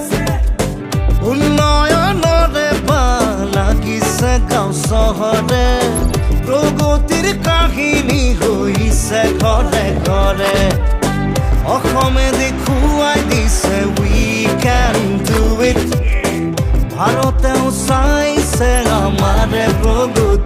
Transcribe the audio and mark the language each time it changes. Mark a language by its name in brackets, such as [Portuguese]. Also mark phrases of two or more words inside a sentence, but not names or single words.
[Assamese] উন্নয়নরে পা লাগিছে গাঁও চহরে প্রগতির কাহিনী হইছে ঘরে ঘরে অসমে দেখুৱাই দিছে [English] we can do it [Assamese] ভারতেও চাইছে আমারে প্রগতি